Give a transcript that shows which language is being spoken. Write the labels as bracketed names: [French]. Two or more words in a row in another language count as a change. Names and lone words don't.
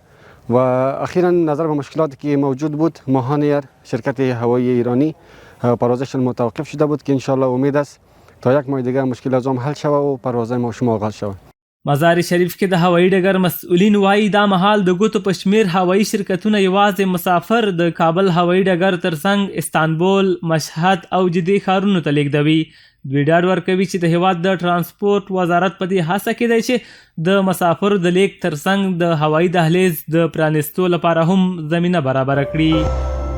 [Persian] و اخیرا نظر به مشکلاتی که موجود بود ماهان ایر شرکت هوایی ایرانی پروازش متوقف شده بود که انشالله امید است تا 1 ماه دیگه مشکل از هم حل شود و پروازهای ما شما آغاز شود. [Pashto] مزار شریف کې د هوایي ډګر مسؤلین وایي دا مهال د ګوتو په شمېر هوایي شرکتونه یوازې مسافر د کابل هوایي ډګر ترڅنګ استانبول، مشهد او جدې ښارونو ته لیږدوي. دوی ډاډ ورکوي چې د هیواد د ترانسپورټ وزارت په دې هڅه کې دی چې د مسافرو د لیږد ترڅنګ د هوایي دهلیز د پرانستو لپاره هم زمینه برابره کړي.